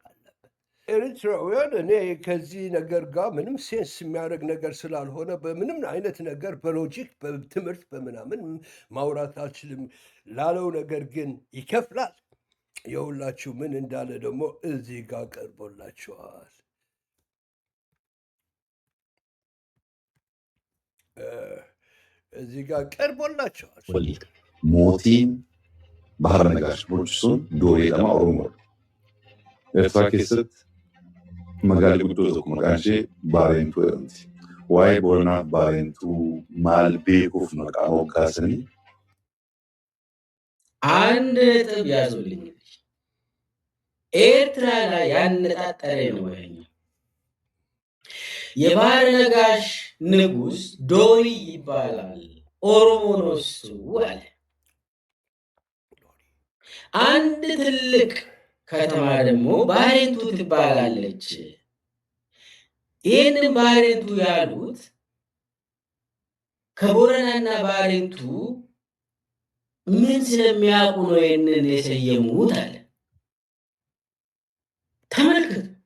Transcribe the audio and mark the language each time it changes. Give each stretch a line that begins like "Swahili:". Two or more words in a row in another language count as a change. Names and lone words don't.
Amharic: አለበት። ኤሪትራውያን እኔ ከዚህ ነገር ጋር ምንም ሴንስ የሚያደርግ ነገር ስላልሆነ በምንም አይነት ነገር በሎጂክ በትምህርት በምናምን ማውራት አልችልም ላለው ነገር ግን ይከፍላል። የሁላችሁ ምን እንዳለ ደግሞ እዚህ ጋር ቀርቦላችኋል። እዚህ ጋር ቀርቦላችኋል።
Oromo: mootiin bahar nagaash bulchuun dooreedhama Oromoodha. Eertiraa keessatti magaalli guddoo tokko maqaan ishee Baarentuu jedhamti. Waa'ee Booranaa Baarentuu maal beekuuf maqaa moggaasanii?
Amharic: አንድ ነጥብ ያዙልኝ። ኤርትራ ላይ ያነጣጠረ ነው ያኛው። የባህር ነጋሽ ንጉሥ ዶሪ ይባላል፣ ኦሮሞ ነው እሱ አለ። አንድ ትልቅ ከተማ ደግሞ ባሬንቱ ትባላለች። ይህንን ባሬንቱ ያሉት ከቦረናና ባሬንቱ ምን ስለሚያውቁ ነው ይህንን የሰየሙት አለ። ተመልከት።